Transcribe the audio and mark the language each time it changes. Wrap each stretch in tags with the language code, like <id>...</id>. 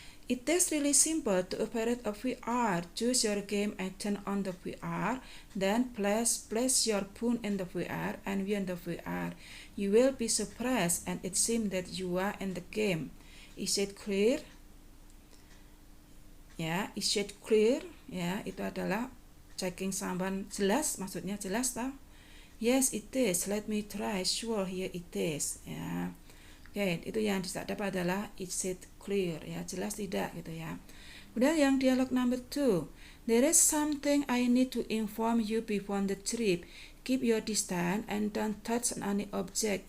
<en>It is really simple to operate a VR. Choose your game and turn on the VR. Then place your phone in the VR and view the VR. You will be surprised and it seems that you are in the game. Is it clear? ya. Is it clear?</en> <id>Ya, itu adalah checking someone. Jelas, maksudnya jelas tau?</id> <en>Yes, it is. Let me try. Sure, here it is. Ya.</en> <id>Oke, itu yang dapat adalah</id> <en>is it clear,</en> <id>ya, jelas tidak gitu ya. Kemudian yang dialog number 2.</id> <en>There is something I need to inform you before the trip. Keep your distance and don't touch any object.</en>